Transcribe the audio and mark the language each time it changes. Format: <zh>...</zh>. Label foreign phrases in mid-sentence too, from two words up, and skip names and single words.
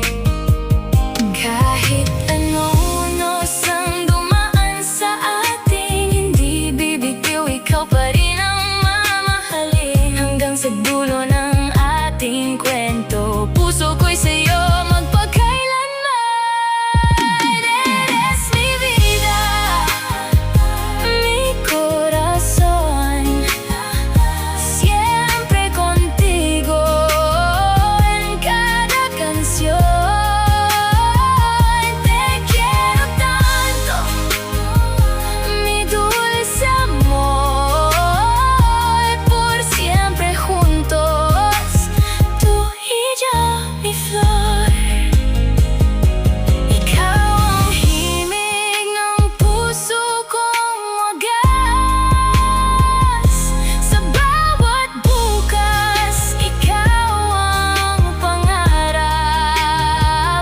<tl>Kahit anong unos ang dumaan sa atin, hindi bibitiw, ikaw pa rin ang mamahalin. Hanggang sa dulo ng ating kwento, puso ko'y sa'yo magpakailanman.</tl> <es>Eres mi vida, mi corazón, siempre contigo en cada canción. Te quiero tanto, mi dulce amor, por siempre juntos, tú y yo, mi flor.</es> <tl>Ikaw ang himig ng puso kong wagas. Sa bawat bukas, ikaw ang pangarap.</tl>